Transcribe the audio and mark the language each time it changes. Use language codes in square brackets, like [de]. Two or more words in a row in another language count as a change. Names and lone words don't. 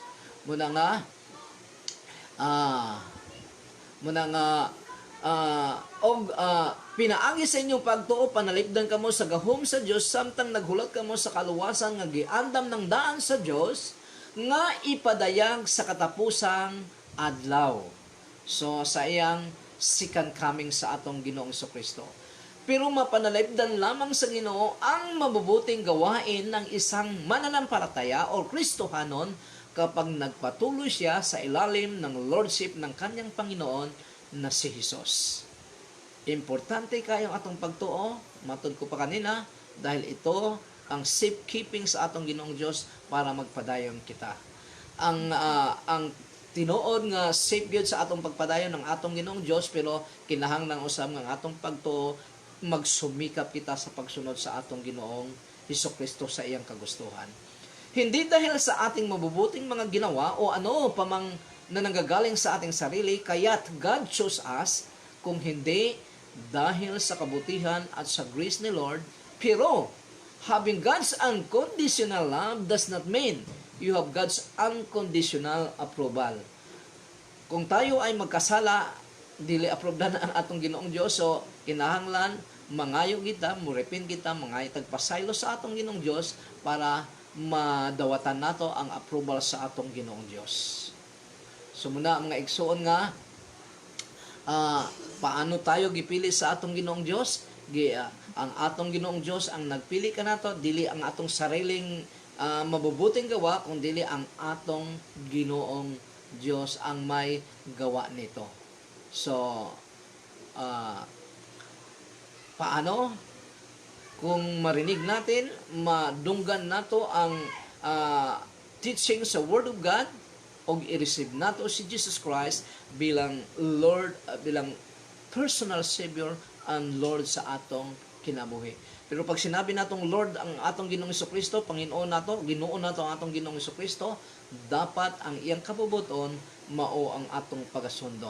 [ceb] Muna nga pinaagi sa inyong pagtuo, panalipdan kamo sa gahom sa Dios samtang naghulat kamo sa kaluwasan nga giandam ng daan sa Dios nga ipadayag sa katapusang adlaw. So sa iyang second coming sa atong Ginoong Kristo. [tl] Pero mapanalipdan lamang sa Ginoo ang mabubuting gawain ng isang mananampalataya o Kristohanon kapag nagpatuloy siya sa ilalim ng lordship ng kanyang Panginoon na si Jesus. [ceb] Importante kayong atong pagtuo, matod ko pa kanina, [tl] dahil ito [ceb] ang safekeeping sa atong Ginoong Diyos para magpadayon kita. Ang tinuod nga safe gyud sa atong pagpadayon ng atong Ginoong Diyos, pero kinahanglan usab nga atong pagtuo magsumikap kita sa pagsunod sa atong Ginoong Hesukristo sa iyang kagustuhan. [tl] Hindi dahil sa ating mabubuting mga ginawa o ano pa mang na nanggagaling sa ating sarili, kaya't [en] God chose us, [tl] kung hindi dahil sa kabutihan at sa grace ni Lord. [en] Pero having God's unconditional love does not mean you have God's unconditional approval. [tl] Kung tayo ay magkasala, [ceb] dili approve na ang atong Ginoong Dios, so kinahanglan mangayo kita, murepin kita, mangayo tagpasaylo sa atong Ginoong Dios para madawatan nato ang approval sa atong Ginoong Dios. So muna mga igsoon nga, [tl] paano tayo [ceb] gipili sa atong Ginoong Dios? Ang atong Ginoong Dios ang nagpili ka nato, dili ang atong [tl] sariling mabubuting gawa, [ceb] kung dili ang atong Ginoong Dios ang [tl] may gawa nito. So paano? Kung marinig natin, [ceb] madunggan nato ang teaching sa [en] Word of God, [ceb] o i-receive nato si Jesus Christ bilang Lord, bilang [en] personal Savior and Lord [ceb] sa atong kinabuhi. Pero [tl] pag sinabi [ceb] natong Lord ang atong Ginoong Hesukristo, Panginoon nato, Ginoo nato ang atong Ginoong Hesukristo, dapat ang iyang kabubuton mao ang atong pagasundon.